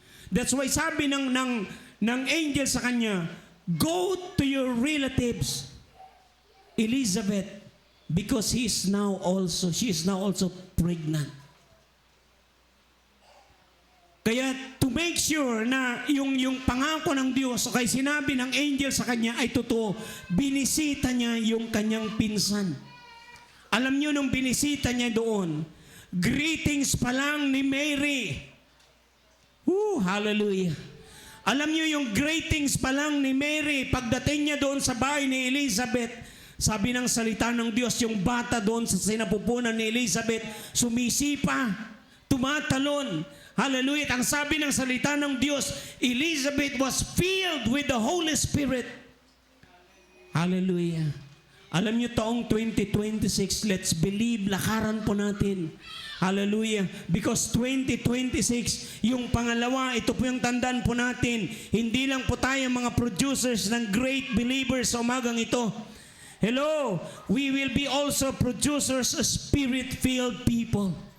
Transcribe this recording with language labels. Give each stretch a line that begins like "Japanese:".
English: That's why
Filipino: sabi ng angel sa kanya,
English: go to your relatives, Elizabeth, because she is now also pregnant.
Filipino: Kaya
English: to make sure
Filipino: na yung pangako ng Diyos o kay sinabi ng angel sa kanya ay totoo, binisita niya yung kanyang pinsan. Alam niyo nung binisita niya doon, greetings pa lang ni Mary. Hallelujah. Alam niyo yung greetings pa lang ni Mary, pagdating niya doon sa bahay ni Elizabeth, sabi ng salita ng Diyos, yung bata doon sa sinapupunan ni Elizabeth, sumisipa, tumatalon. Hallelujah. At ang sabi ng salita ng Diyos,
English: Elizabeth was filled with the Holy Spirit.
Filipino: Hallelujah. Alam niyo taong 2026,
English: let's believe,
Filipino: lakaran po natin. Hallelujah. Because 2026, yung pangalawa, ito po yung tandaan po natin. Hindi lang po tayo mga producers ng
English: great believers
Filipino: sa umagang ito.
English: Hello, we will be also producers of spirit-filled people.